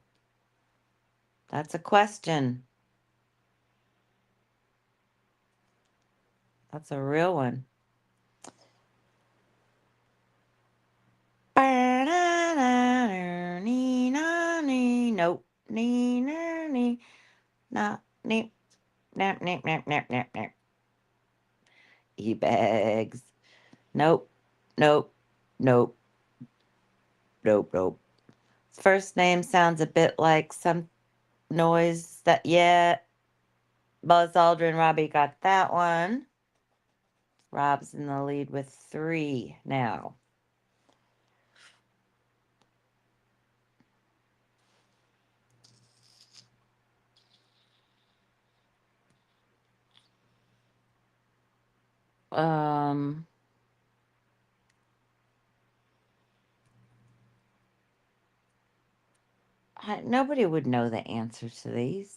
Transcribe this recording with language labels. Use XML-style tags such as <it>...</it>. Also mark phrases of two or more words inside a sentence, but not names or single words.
<en>That's a question. That's a real one. Nope. Nah, neep, nap, nap, nap, nap, nap, nap. E-bags. Nope. Nope. Nope. Nope. Nope. First name sounds a bit like some noise that, yeah. Buzz Aldrin, Robbie got that one. Rob's in the lead with 3 now. Um, Nobody would know the answer to these.</en>